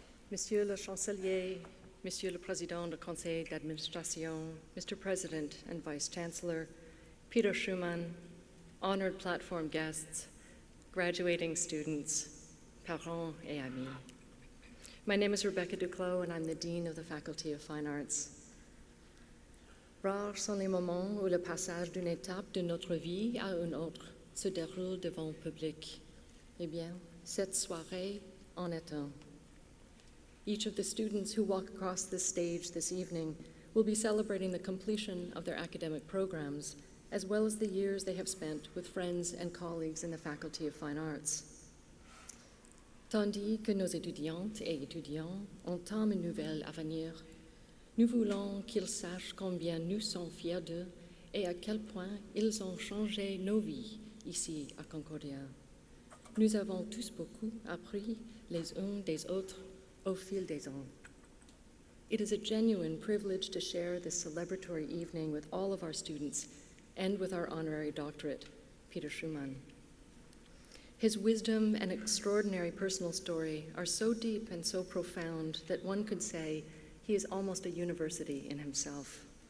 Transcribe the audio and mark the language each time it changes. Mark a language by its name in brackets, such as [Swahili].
[French] Monsieur le Chancelier, Monsieur le Président du Conseil d'Administration, Mr. [English] President and Vice Chancellor, Peter Schumann, honored platform guests, graduating students, [French] parents et amis. [English] My name is Rebecca Duclos, and I'm the Dean of the Faculty of Fine Arts. [French] Rares sont les moments où le passage d'une étape de notre vie à une autre se déroule devant public. Eh bien, cette soirée en est un. [English] Each of the students who walk across this stage this evening will be celebrating the completion of their academic programs, as well as the years they have spent with friends and colleagues in the Faculty of Fine Arts. [French] Tandis que nos étudiantes et étudiants entament une nouvelle avenir, nous voulons qu'ils sachent combien nous sommes fiers d'eux et à quel point ils ont changé nos vies ici à Concordia. Nous avons tous beaucoup appris les uns des autres au fil des ans. [English] It is a genuine privilege to share this celebratory evening with all of our students and with our honorary doctorate, Peter Schumann. His wisdom and extraordinary personal story are so deep and so profound that one could say he is almost a university in himself.